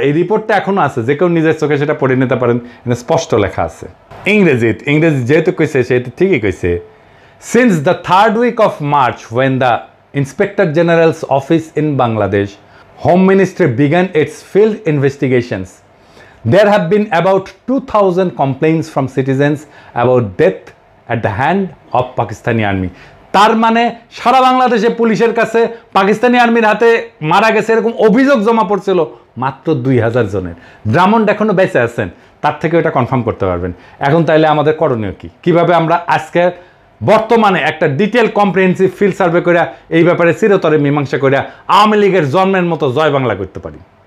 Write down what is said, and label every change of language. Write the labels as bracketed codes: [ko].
[bn] এই রিপোর্টটা এখনো আছে, যে কেউ নিজের চোখে সেটা পড়ে নিতে পারেন, স্পষ্ট লেখা আছে। ইংরেজি যেহেতু কইছে সেহেতু ঠিকই কইছে। [en] Since the 3rd week of March when the Inspector General's office in Bangladesh Home Ministry began its field investigations, there have been about 2,000 complaints from citizens about death at the hand of Pakistani army. [bn] তার মানে সারা বাংলাদেশে পুলিশের কাছে পাকিস্তানি আর্মির হাতে মারা গেছে এরকম অভিযোগ জমা পড়ছিল মাত্র 2000 জনের। ড্রামন্ড এখনো বেঁচে আছেন, তার থেকে এটা কনফার্ম করতে পারবেন। এখন তাইলে আমাদের করণীয় কি? কিভাবে আমরা আজকে বর্তমানে একটা ডিটেল কম্প্রিহেন্সিভ ফিল্ড সার্ভে করে এই ব্যাপারে চিরতরে মীমাংসা করে আওয়ামী লীগের জন্মের মতো জয় বাংলা করতে পারি?